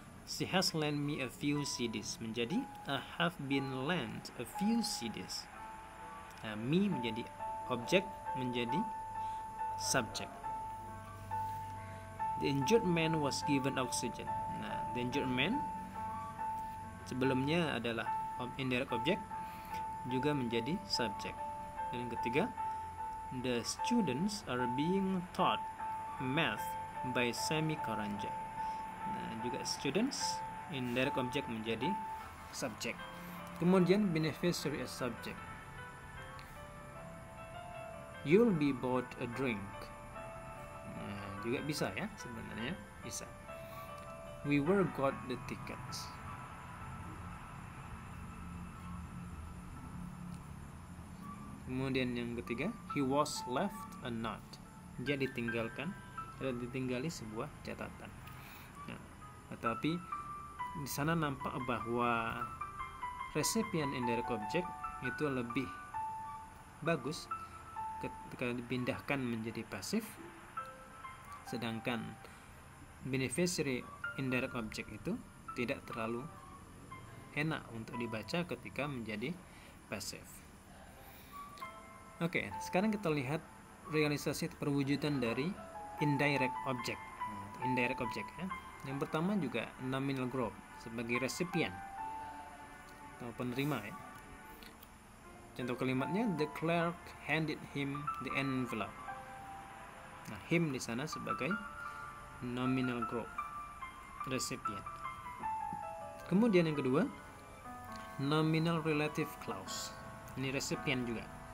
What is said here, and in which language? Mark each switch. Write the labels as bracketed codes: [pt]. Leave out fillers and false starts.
[en] She has lent me a few CDs [id] menjadi [en] I have been lent a few CDs. [id] Nah, me menjadi objek, menjadi subjek. [en] The injured man was given oxygen. [id] Nah, [en] the injured man [id] sebelumnya adalah indirect object, juga menjadi subjek. Dan yang ketiga, [en] the students are being taught math by Sami Karanja. [id] Nah, juga students indirect object menjadi subjek. Kemudian [en] beneficiary as subject. You'll be bought a drink. [id] Nah, juga bisa ya, sebenarnya bisa. [en] We were got the tickets. [id] Kemudian yang ketiga, [en] he was left a note. [id] Dia ditinggalkan atau ditinggali sebuah catatan. Nah, tetapi di sana nampak bahwa recipient indirect object itu lebih bagus ketika dipindahkan menjadi pasif, sedangkan beneficiary indirect object itu tidak terlalu enak untuk dibaca ketika menjadi pasif. Oke, sekarang kita lihat realisasi perwujudan dari indirect object. Indirect object ya. Yang pertama juga nominal group sebagai recipient atau penerima ya. Contoh kalimatnya, [en] the clerk handed him the envelope. [id] Nah, him di sana sebagai nominal group recipient. Kemudian yang kedua, nominal relative clause. Ini recipient juga.